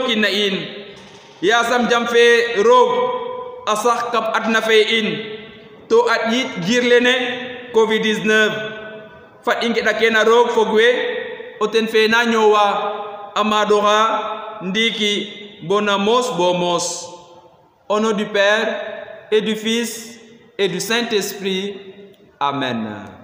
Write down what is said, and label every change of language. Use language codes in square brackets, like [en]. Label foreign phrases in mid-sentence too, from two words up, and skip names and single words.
[srr] kiin na in yasam jam fe roog a sax kam adna fe in to at yit jir lene Covid-19 fat i ngeɗa kena roog fog we o ten fe na ñoowa a maadoxa ndiiki bona moos bo moos [fr] au nom du Père et du Fils et du Saint-Esprit. [srr] Amen.